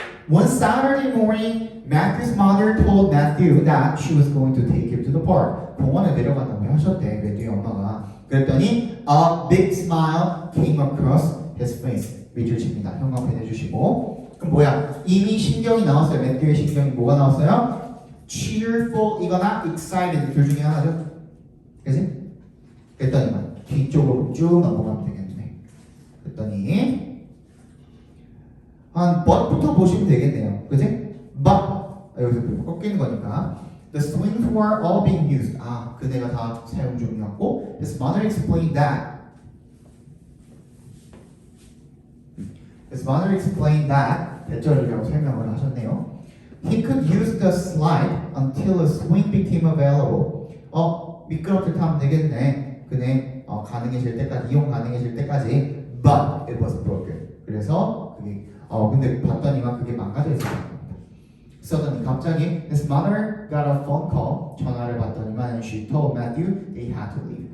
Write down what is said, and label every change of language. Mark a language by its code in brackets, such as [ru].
[en] One Saturday morning, Matthew's mother told Matthew that she was going to take him to the park. [ko] 공원에 내려간다고 하셨대, 매튜의 엄마가. 그랬더니 [en] a big smile came across his face. [ko] 밑줄 칩니다. 형광펜 해주시고. 그럼 뭐야? 이미 신경이 나왔어요. 매튜의 신경이 뭐가 나왔어요? cheerful 이거나 excited 둘 중에 하나죠. 그치? 그랬더니만 뒤쪽으로 쭉 넘어가면 되겠네. 그랬더니 한 but부터 보시면 되겠네요. 그치? [en] but [ko] 여기서 꺾이는 거니까 [en] the swings were all being used. [ko] 그네가 다 사용 중이었고 [en] his mother explained that His mother explained that [ko] 대절이라고 설명을 하셨네요. [en] He could use the slide until a swing became available. [ko] 미끄럼틀 타면 되겠네. 그네 가능해질 때까지 이용 가능해질 때까지. [en] But it was broken. [ko] 그래서 그게 근데 봤더니만 그게 망가져 있었습니다. [en] Suddenly [ko] 갑자기 [en] his mother got a phone call. [ko] 전화를 받더니만 [en] and she told Matthew they had to leave.